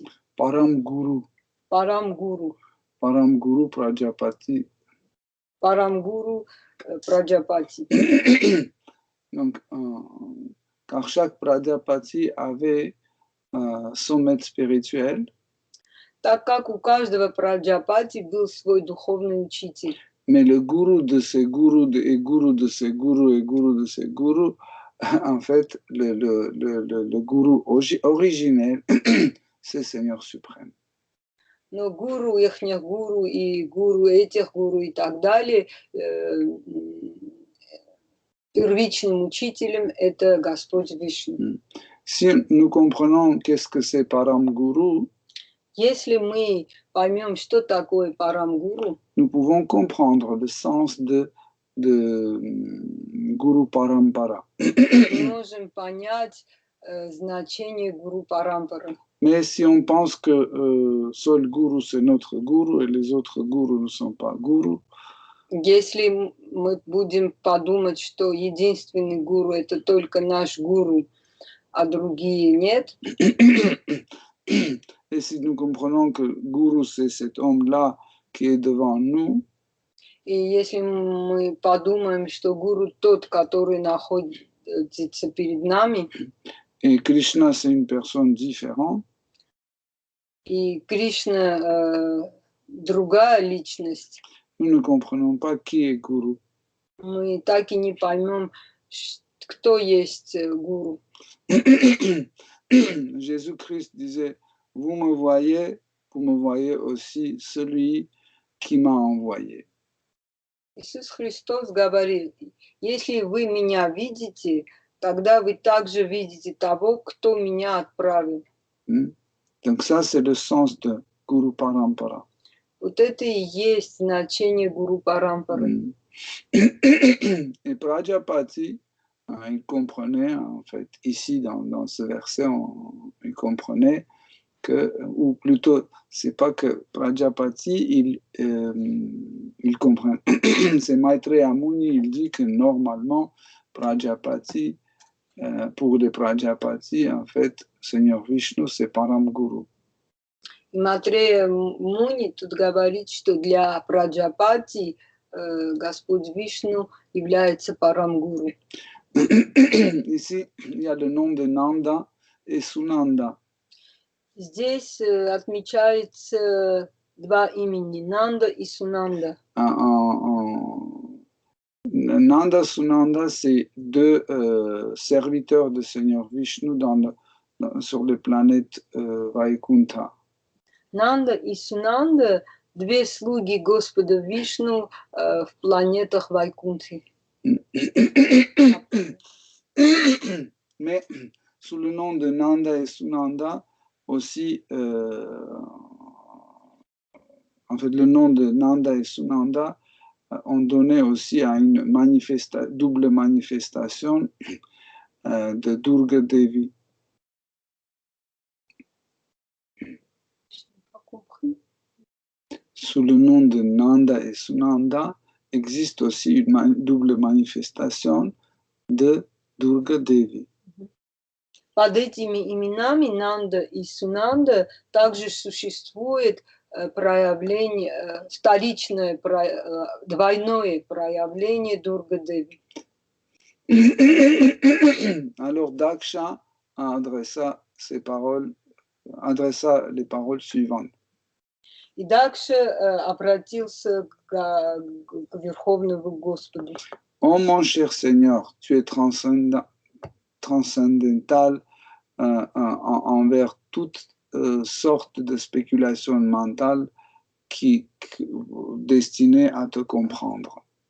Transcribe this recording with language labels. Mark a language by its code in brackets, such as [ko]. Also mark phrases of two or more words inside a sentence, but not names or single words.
[fr] Param Guru. [ru] Парамгуру. [fr] Param Guru Prajapati. [ru] Парамгуру Праджапати. [fr] Donc, car chaque Prajapati avait son maître spirituel. [ru] Так как у каждого Праджапати был свой духовный учитель. [fr] Mais le gourou de ces gourous et gourou de ces gourous et gourou de ces gourous, en fait, le gourou originel, c'est Seigneur suprême. [ru] Но гуру ихних гуру и гуру этих гуру и так далее, первичным учителем это Господь Вишну. [fr] Si nous comprenons qu'est-ce que c'est Param Guru, [ru] Если мы поймем, что такое Парамгуру, [fr] nous pouvons comprendre le sens de Guru Parampara. [ru] мы можем понять значение Гуру Парампары. [fr] Mais si on pense que seul Guru c'est notre Guru et les autres Gurus ne sont pas Guru, [ru] Если мы будем подумать, что единственный гуру это только наш гуру, а другие нет, [fr] et si nous comprenons que Guru c'est cet homme-là qui est devant nous, [ru] и если мы подумаем, что гуру тот, который находится перед нами, [fr] et Krishna c'est une personne différente, [ru] и Кришна другая личность, [fr] nous ne comprenons pas qui est Guru. [ru] мы так и не поймем, кто есть гуру. [fr] Jésus-Christ disait, vous me voyez aussi celui qui m'a envoyé. [ru] Иисус Христос говорит, если вы меня видите, тогда вы также видите того, кто меня отправил. [fr] Donc ça, c'est le sens de Guru Parampara. [ru] Вот это и есть значение Гуру Парампары. [fr] Et Prajapati, il comprenait, en fait, ici, dans ce verset, il comprenait que, ou plutôt, c'est pas que Prajapati, il comprend. C'est Maitreya Muni, il dit que normalement, Prajapati, pour les Prajapati, en fait, Seigneur Vishnu, c'est Param Guru. [ru] И Матрея Муни тут говорит, что для Праджапати Господь Вишну является Парамгуру. [fr] Ici, il y a le nom de Nanda et Sunanda. [ru] Здесь отмечается два имени, Нанда и Сунанда. [fr] Nanda, Sunanda, c'est deux serviteurs de Seigneur Vishnu sur les planètes Vaikuntha. [ru] Нанда и Сунанда – две слуги Господа Вишну в планетах Вайкунтхи. [fr] Mais sous le nom de Nanda et Sunanda, aussi, en fait, le nom de Nanda et Sunanda ont donné aussi à une double manifestation de Durga Devi. Sous le nom de Nanda et Sunanda, existe aussi une double manifestation de Durga Devi. [ru] Под этими именами Нанда и Сунанда также существует проявление, вторичное, двойное проявление Дурга Деви. [fr] Alors Daksha adressa les paroles suivantes. [ru] И Дакша обратился к Верховному Господу. [fr] Ô mon cher Seigneur, tu es transcendantal envers toute sorte de spéculation mentale destinée à te comprendre.